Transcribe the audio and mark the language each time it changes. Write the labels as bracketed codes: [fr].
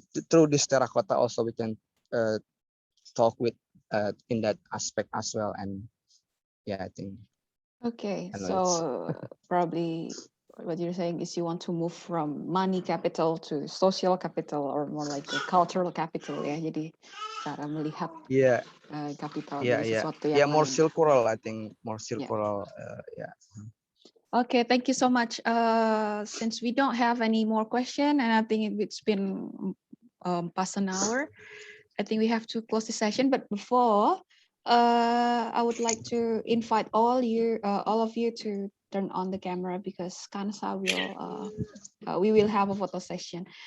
[en] through this terracotta also we can talk with in that aspect as well. And yeah, I think. Okay, so probably what you're saying is you want to move from money capital to social capital, or more like a cultural capital ya. [id] Jadi cara melihat capital dari sesuatu yang [en] more [id] lain. [en] circular, I think more circular. Okay, thank you so much. Since we don't have any more question, and I think it's been past an hour, I think we have to close the session. But before, I would like to invite all of you to turn on the camera, because Kansa will we will have a photo session.